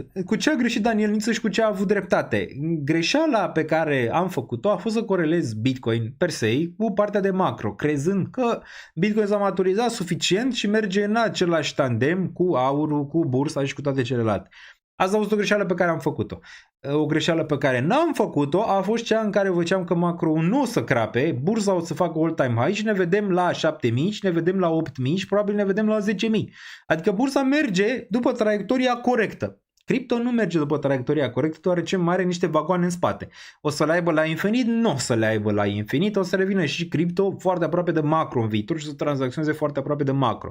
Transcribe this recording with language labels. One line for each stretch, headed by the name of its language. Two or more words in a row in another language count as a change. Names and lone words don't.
Romanian: Cu ce a greșit Daniel Niță și cu ce a avut dreptate? Greșeala pe care am făcut-o a fost să corelez Bitcoin
Latin: per se
Romanian: cu partea de macro, crezând că Bitcoin s-a maturizat suficient și merge în același tandem cu aurul, cu bursa și cu toate celelalte. Asta a fost o greșeală pe care am făcut-o. O greșeală pe care n-am făcut-o a fost cea în care făceam că macro nu o să crape, bursa o să facă
English: all-time high
Romanian: și ne vedem la 7.000 și ne vedem la 8.000 și probabil ne vedem la 10.000. Adică bursa merge după traiectoria corectă. Cripto nu merge după traiectoria corectă, deoarece mai are niște vagoane în spate. O să le aibă la infinit? Nu o să le aibă la infinit, o să revină și cripto foarte aproape de macro în viitor și să tranzacționeze foarte aproape de macro.